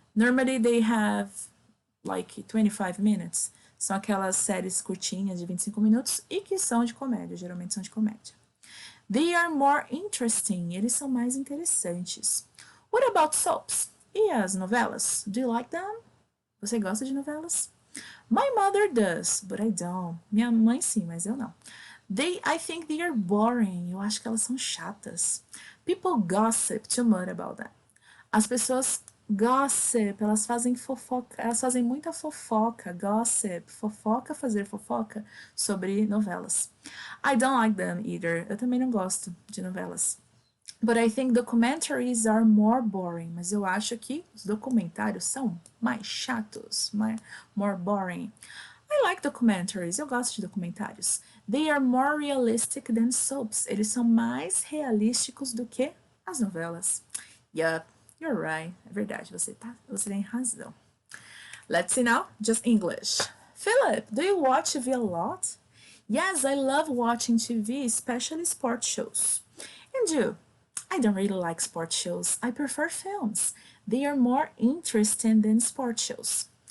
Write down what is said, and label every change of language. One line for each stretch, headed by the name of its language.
English: Normally they have like 25 minutes.
Portuguese: São aquelas séries curtinhas de 25 minutos e que são de comédia, geralmente são de comédia.
English: They are more interesting.
Portuguese: Eles são mais interessantes.
English: What about soaps?
Portuguese: E as novelas?
English: Do you like them?
Portuguese: Você gosta de novelas?
English: My mother does, but I don't.
Portuguese: Minha mãe sim, mas eu não.
English: I think they are boring.
Portuguese: Eu acho que elas são chatas.
English: People gossip too much about them.
Portuguese: As pessoas gossip, elas fazem fofoca, elas fazem muita fofoca, gossip, fofoca, fazer fofoca sobre novelas.
English: I don't like them either.
Portuguese: Eu também não gosto de novelas.
English: But I think documentaries are more boring.
Portuguese: Mas eu acho que os documentários são mais chatos,
English: more boring. I like documentaries.
Portuguese: Eu gosto de documentários.
English: They are more realistic than soaps.
Portuguese: Eles são mais realísticos do que as novelas.
English: Yup, you're right.
Portuguese: É verdade, você tem razão.
English: Let's see now, just English. Philip, do you watch TV a lot? Yes, I love watching TV, especially sports shows. And you? I don't really like sports shows. I prefer films. They are more interesting than sports shows.